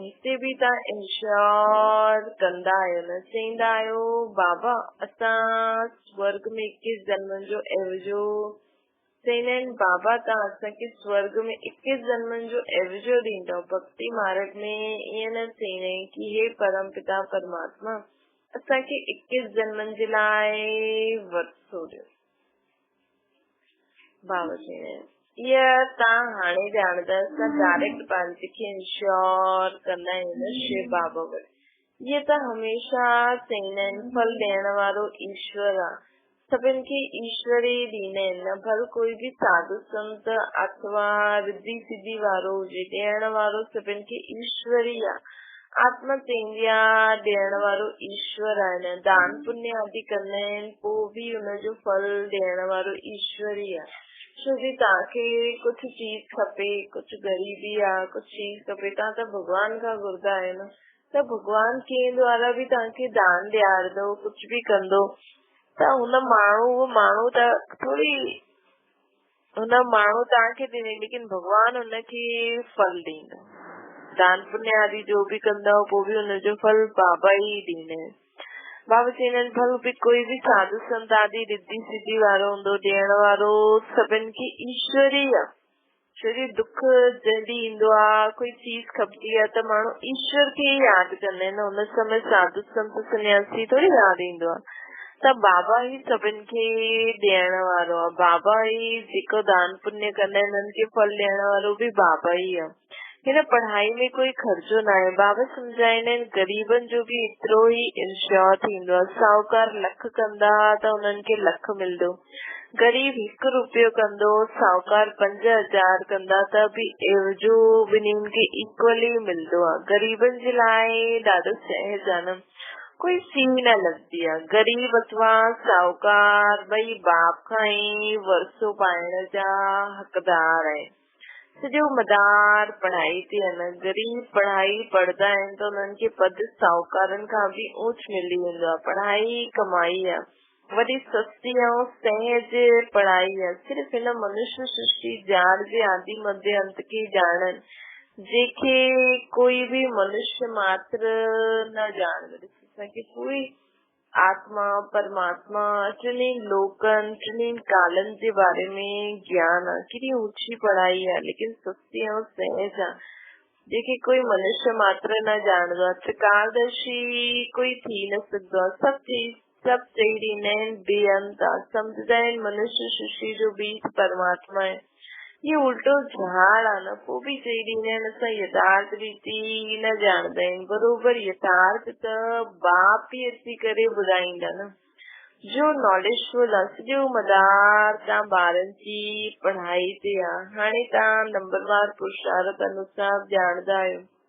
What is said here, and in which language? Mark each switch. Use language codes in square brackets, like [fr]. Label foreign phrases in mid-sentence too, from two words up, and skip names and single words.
[sd] हिते बि तव्हां इंश्योर कंदा आहियो न, चईंदा आहियो बाबा असां स्वर्ग में 21 जन्मनि जो एवजो, चईंदा आहिनि बाबा तव्हां असांखे स्वर्ग में 21 जन्मनि जो एवजो ॾींदव। भक्ति मार्ग में ईअं न चईंदा आहिनि कि हे परम पिता परमात्मा असांखे 21 जन्मनि जे लाइ वरितो ॾियो। बाबा चईंदा आहिनि इहा तव्हां हाणे ॼाणंदा, असां डायरेक्ट पंहिंजे खे इंश्योर कंदा आहियूं शिव बाबा वटि। इहे त हमेशा चईंदा आहिनि फल ॾियण वारो ईश्वर आहे। सभिन खे ईश्वरी ॾींदा आहिनि। भल कोई बि साधु संत अथवा रिद्धि सिद्धि वारो हुजे, ॾियण वारो सभिन खे ईश्वरी आहे। आत्मा चईंदी आहे ॾियण वारो ईश्वर आहे। दान पुण्य आदि कंदा आहिनि पोइ बि हुनजो फल ॾियण वारो ईश्वरी आहे। छो जी तव्हांखे कुझु चीज खपे, कुझु ग़रीबी आहे, कुझु चीज खपे, तव्हां त भॻवान खां घुरंदा आहियो न, त भॻवान कंहिं द्वारा बि तव्हांखे दान ॾियारंदो, कुझु बि कंदो त हुन माण्हू त थोड़ी हुन माण्हू तव्हांखे ॾिने, लेकिन भॻवान हुनखे फल ॾींदो। दान पुण्य आदि जो बि कंदव पोइ बि हुनजो फल बाबा ई ॾींदा आहिनि। बाबा चवंदा आहिनि भल बि कोई बि साधु संत आदि रिद्धि सिद्धि वारो हूंदो, ॾियण वारो सभिनि खे ईश्वरी आहे। छो जी दुख जल्दी ईंदो आहे, कोई चीज खपंदी आहे त माण्हू ईश्वर खे ई यादि कंदा आहिनि। हुन समय साधु संत सन्यासी थोड़ी यादि ईंदो आहे। त बाबा ई सभिनि खे ॾियण वारो आहे। बाबा ई जेको दान पुण्य कंदा आहिनि हुननि खे फल ॾियण वारो बि बाबा ई आहे। हिन पढ़ाई में कोई ख़र्चो न आहे। बाबा सम्झाईंदा आहिनि ग़रीबनि जो बि एतिरो ई इंश्योर थींदो आहे। साहूकार लख कंदा त हुननि खे लख मिलंदो, गरीब 1 रुपयो कंदो, साहूकार 5000 कंदा त बि एवजो ॿिन्हिनि खे इक्वली मिलंदो आहे। ग़रीबनि जे लाइ ॾाढो सहज आहे न, [hi] कोई फी न लगती है। [sd] गरीब अथवा साहूकार ॿई बाप खां ई वरसो पाइण जा हक़दार आहे। सॼो मदार पढ़ाई ते आहे न। गरीब पढ़ाई पढ़ंदा आहिनि त उन्हनि खे पद साहूकारनि खां बि ऊच मिली वेंदो आहे। पढ़ाई कमाई आहे, वॾी सस्ती ऐं सहज पढ़ाई आहे। सिर्फ़ हिन मनुष्य सृष्टि जार जे आदि मध्य अंत खे ॼाणनि, जेके कोई भी मनुष्य मात्र न ॼाणंदो। कि कोई आत्मा परमात्मा टिनी लोकन टिनी कालन जे बारे में ज्ञान आहे। केॾी ऊंची पढ़ाई आहे, लेकिन सस्ती ऐं सहज आहे, जेके कोई मनुष्य मात्र न ॼाणंदो आहे। त्रिकालदर्शी कोई थी न सघंदो आहे। सभु चई ॾींदा आहिनि बेअंत आहे। सम्झंदा आहिनि मनुष्य सृष्टि जो बीज परमात्मा आहे। ये उल्टो झाड़ आहे न। पोइ बि चई ॾींदा आहिनि असां यथार्थ रीति न ॼाणंदा आहियूं। बरोबर यथार्थ त बाप ई अची करे ॿुधाईंदा न, जो नॉलेजफुल आहे। सॼो मदार तव्हां ॿारनि जी पढ़ाई ते आहे। हाणे तव्हां नंबरवार पुरुषार्थ अनुसार ॼाणंदा आहियो।